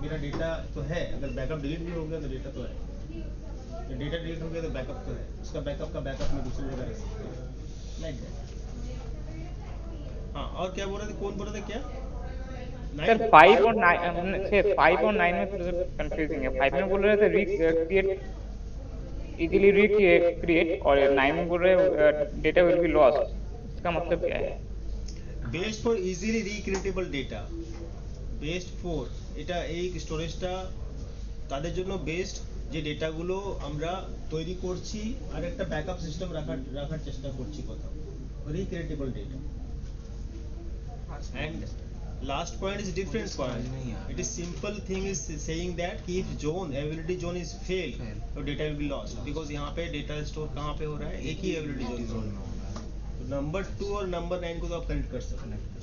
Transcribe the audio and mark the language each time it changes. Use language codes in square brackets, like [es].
[hi] मेरा डेटा तो है, अगर बैकअप डिलीट भी हो गया तो डेटा तो है, डेटा डिलीट हो गया तो बैकअप तो है, उसका बैकअप का बैकअप मैं दूसरी जगह रख सकता हूँ, [en] Like that. [hi] हाँ, और क्या बोल रहे थे, कौन बोल रहे थे क्या? सर 5 और 9 में थोड़ा सा कंफ्यूजिंग है। 5 में बोल रहे थे रिक्रिएट इजीली रिक्रिएट, और 9 में बोल रहे [en] Data will be lost. [hi] इसका मतलब क्या है? [en] best for easily recreatable data, [bn] best for এটা এই স্টোরেজটা তাদের জন্য বেস্ট যে ডেটাগুলো আমরা তৈরি করছি আর একটা ব্যাকআপ সিস্টেম রাখার চেষ্টা করছি কোথাও, রিক্রিয়েটেবল data. [en] and last point is different point, it is simple thing is saying that if zone availability zone is fail [hi] तो [en] data will be lost, because [hi] यहाँ पे data store कहाँ पे हो रहा है, एक ही availability zone में हो रहा है, तो नंबर 2 और नंबर 9 को तो आप कनेक्ट कर सकते हैं।